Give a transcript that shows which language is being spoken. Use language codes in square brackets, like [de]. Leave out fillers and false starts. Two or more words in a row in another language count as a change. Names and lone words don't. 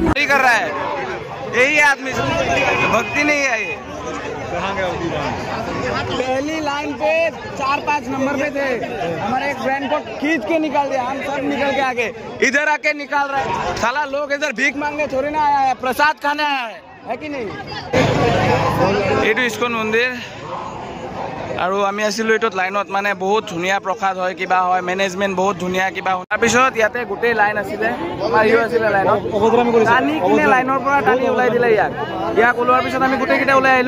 [hi] कर रहा है, यही आदमी भक्ति नहीं है ये। पहली लाइन पे 4-5 नंबर पे थे, हमारे एक फ्रेंड को खींच के निकाल दिया, हम सब निकल के आगे इधर आके निकाल रहे हैं। साला लोग इधर भीख मांगने थोड़ी ना आया है, प्रसाद खाने आया है कि नहीं? [as] এইটো ইস্কন মন্দিৰ আৰু আমি আছিলোঁ এইটোত লাইনত, মানে বহুত ধুনীয়া প্ৰসাদ হয়, কিবা হয়, মেনেজমেণ্ট বহুত ধুনীয়া কিবা হয়। তাৰপিছত ইয়াতে গোটেই লাইন আছিলে, আমাৰ ইও আছিলে লাইনত, টানি কিনে লাইনৰ পৰা টানি ওলাই দিলে ইয়াক ওলোৱাৰ পিছত আমি গোটেইকেইটা ওলাই আহিলোঁ।